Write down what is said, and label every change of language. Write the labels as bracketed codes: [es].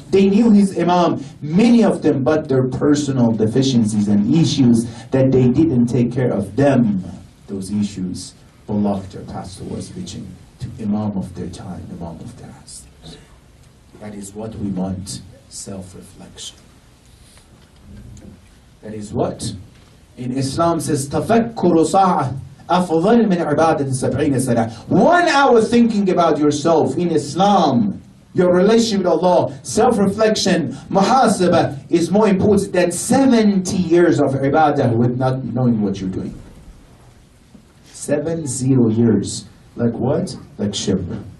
[en] They knew his Imam. Many of them, but their personal deficiencies and issues that they didn't take care of them, those issues blocked their path towards reaching to Imam of their time, Imam of their asr. That is what we want, self-reflection. That is what in Islam says, [ar] تَفَكُّرُ صَاعَةً أَفْضَلْ مِنْ عِبَادَةِ سَبْعِينَ سَنَةً. [en] 1 hour thinking about yourself in Islam, your relationship with Allah, self-reflection, muhasabah is more important than 70 years of ibadah with not knowing what you're doing. 70 years. Like what? Like Shibr.